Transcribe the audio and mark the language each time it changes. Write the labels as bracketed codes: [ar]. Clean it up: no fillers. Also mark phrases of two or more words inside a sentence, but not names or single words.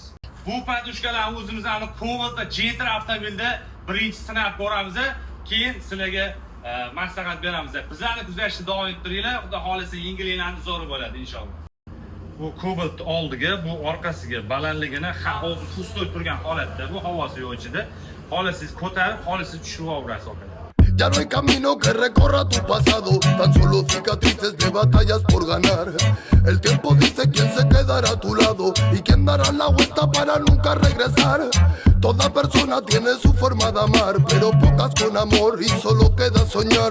[uz] Bu podushkalarni o'zimizning Cobalt va Gentra avtomobilda birinchi sinab ko'ramiz, keyin sizlarga maslahat beramiz. Bizlarni kuzatishni davom ettiringlar, xudo xohlasa yengilliklarni zo'r bo'ladi inshaalloh. Bu Cobalt oldiga, bu orqasiga balandligini hozir pustoy turgan holatda, bu havosi yo'q ichida. Xohlasangiz ko'tarib, xohlasangiz tushirib olasiz aka. [es] Ya no hay camino que recorra tu pasado, tan solo cicatrices de batallas por ganar. El tiempo dice quién se quedará a tu lado y quién dará la vuelta para nunca regresar. Toda persona tiene su forma de amar, pero pocas con amor y solo queda soñar.